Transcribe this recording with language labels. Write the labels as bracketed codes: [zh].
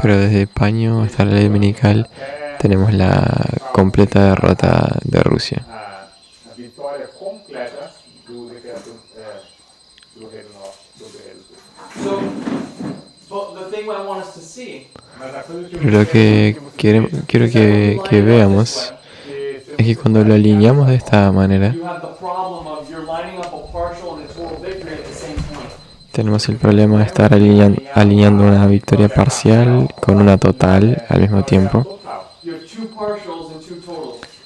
[es] Pero desde Paño hasta la ley dominical tenemos la completa derrota de Rusia. [pt] a vitória completa do decreto do Rei do Norte, do Rei do Sul. [en] So, but the thing I want us to see [pt] Mas a coisa que [es] Pero lo que quiero que veamos es que cuando lo alineamos de esta manera, [en] you have the problem of you're lining up a partial and a total victory at the same point. [es] tenemos el problema de estar alineando una victoria parcial con una total al mismo tiempo. [pt] total. [en] You have two partials and two totals.